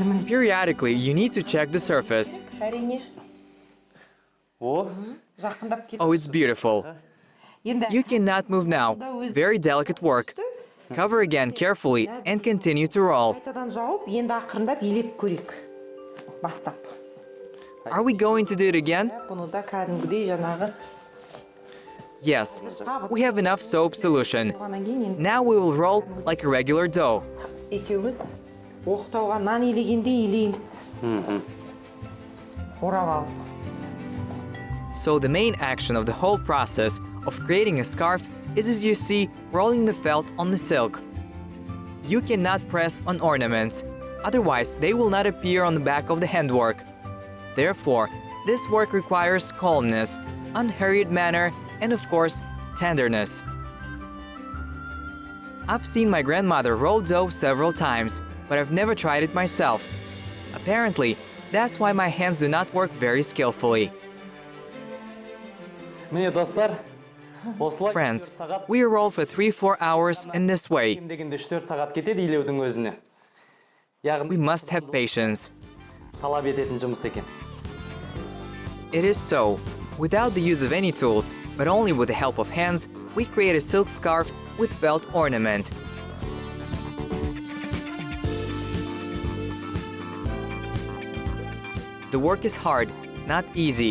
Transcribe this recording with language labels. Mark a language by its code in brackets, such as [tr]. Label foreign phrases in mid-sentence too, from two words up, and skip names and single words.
[en] Periodically, you need to check the surface. [kk] Әрине. О, Жақындап келіп. [en] Oh, it's beautiful. [kk] Енді [en] You cannot move now. Very delicate work. Cover again carefully and continue to roll. [kk] қайтадан жауып, енді ақырындап елеп көрейік. Бастап. [en] Are we going to do it again? [kk] Бұны да кәдімгідей жаңағы [en] Yes. We have enough soap solution. [kk] болғаннан кейін енді [en] Now we will roll like a regular dough. [kk] екеуміз оқтауға нан илегендей илейміз. Орап алып. [en] So the main action of the whole process of creating a scarf is, as you see, rolling the felt on the silk. You cannot press on ornaments, otherwise they will not appear on the back of the handwork. Therefore, this work requires calmness, unhurried manner, and of course, tenderness. I've seen my grandmother roll dough several times, but I've never tried it myself. Apparently, that's why my hands do not work very skillfully. [kk] міне достар, осылай [en] Friends, [kk] 4 сағат, [en] we roll for 3-4 hours in this way. [kk] кем дегенде 3-4 сағат кетеді илеудің өзіне. Яғни [en] We must have patience. [kk] талап ететін жұмыс екен. [en] It is so. Without the use of any tools, but only with the help of hands, we create a silk scarf with felt ornament. The work is hard, not easy.